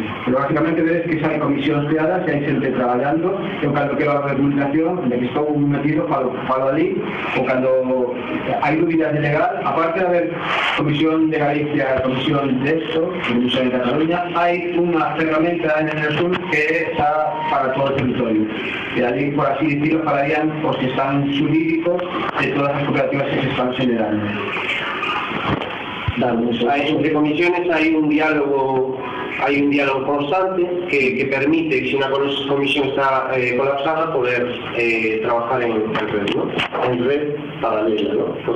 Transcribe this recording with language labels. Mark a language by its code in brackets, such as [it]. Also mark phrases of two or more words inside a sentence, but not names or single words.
[gl] Pero basicamente vedes que xa hai comisións creadas, xa hai xente traballando, eu cando quero a comunicación, de que estou metido, falo ali, ou cando hai dúbidas de legal, aparte de haber comisión de Galicia, comisión de esto, comisión de Cataluña, hai unha ferramenta [es] en el [gl] sur que é xa para todo o territorio. E ali, [es] por así decirlo, [gl] falarían os que están jurídicos de todas as cooperativas que se están generando. [es] Entre comisiones hay un diálogo constante que permite, si una comisión está colapsada, poder trabajar en red, ¿no? En red paralela, ¿no?